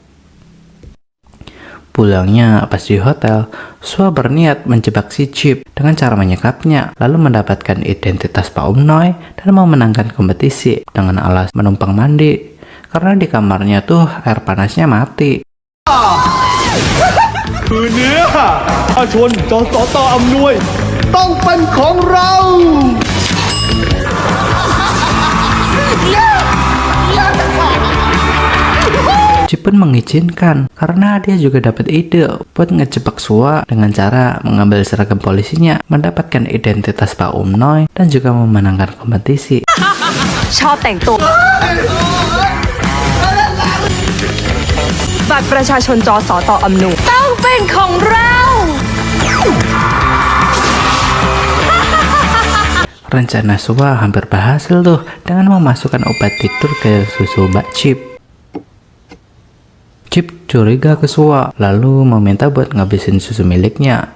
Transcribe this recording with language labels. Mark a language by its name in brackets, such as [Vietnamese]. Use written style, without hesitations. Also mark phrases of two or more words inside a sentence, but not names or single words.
[Indonesian] Pulangnya pas di hotel, Swa berniat menjebak si Jeep dengan cara menyekapnya, lalu mendapatkan identitas Pak Omnoy dan mau menangkan kompetisi dengan alas menumpang mandi, karena di kamarnya tuh air panasnya mati. [Thai] คืนนี้ประชาชนจสตอำนวยต้องเป็นของเรา [Indonesian] Jeep pun mengizinkan karena dia juga dapat ide buat ngejebak Swa dengan cara mengambil seragam polisinya, mendapatkan identitas Pak Omnoy dan juga memenangkan kompetisi. [Thai] ชอบแต่งตัวบัตรประชาชนจสตอำนวยต้องเป็นของเรา [Indonesian] Rencana Swa hampir berhasil tuh dengan memasukkan obat tidur ke susu Mbak Jeep. Jeep curiga ke Swa, lalu meminta buat ngabisin susu miliknya.